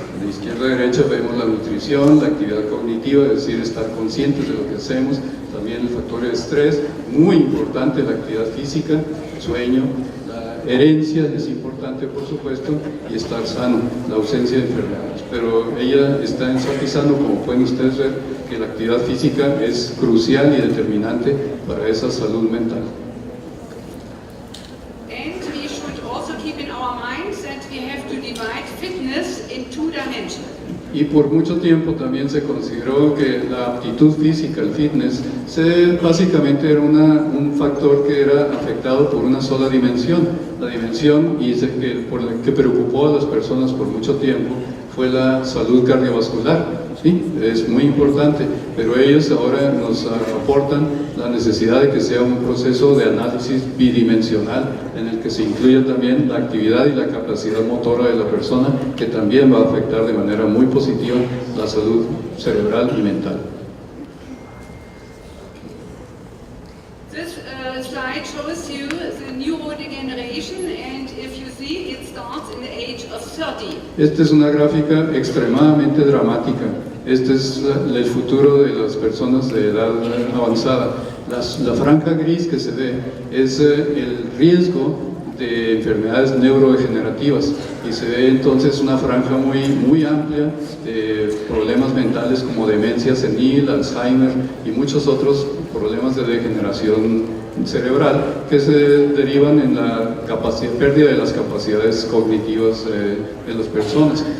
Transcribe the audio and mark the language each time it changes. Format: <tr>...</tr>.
<es>De izquierda a derecha vemos la nutrición, la actividad cognitiva, es decir, estar conscientes de lo que hacemos, también el factor de estrés, muy importante la actividad física, el sueño, la herencia es importante, por supuesto, y estar sano, la ausencia de enfermedades. Pero ella está enfatizando, como pueden ustedes ver, que la actividad física es crucial y determinante para esa salud mental.</es> <en>And we should also keep in our minds that we have to divide fitness in in 2 dimensions.</en> <es>Y por mucho tiempo también se consideró que la aptitud física, el fitness, básicamente era un factor que era afectado por una sola dimensión. La dimensión que preocupó a las personas por mucho tiempo fue la salud cardiovascular. Sí, es muy importante, pero ellos ahora nos aportan la necesidad de que sea un proceso de análisis bidimensional en el que se incluya también la actividad y la capacidad motora de la persona, que también va a afectar de manera muy positiva la salud cerebral y mental.</es> <en>This slide shows you the neurodegeneration, and if you see, it starts in the age of 30.</en> <es>Esta es una gráfica extremadamente dramática. Este es el futuro de las personas de edad avanzada. La franja gris que se ve es el riesgo de enfermedades neurodegenerativas, y se ve entonces una franja muy amplia de problemas mentales como demencia senil, Alzheimer y muchos otros problemas de degeneración cerebral que se derivan en la pérdida de las capacidades cognitivas de las personas.</es>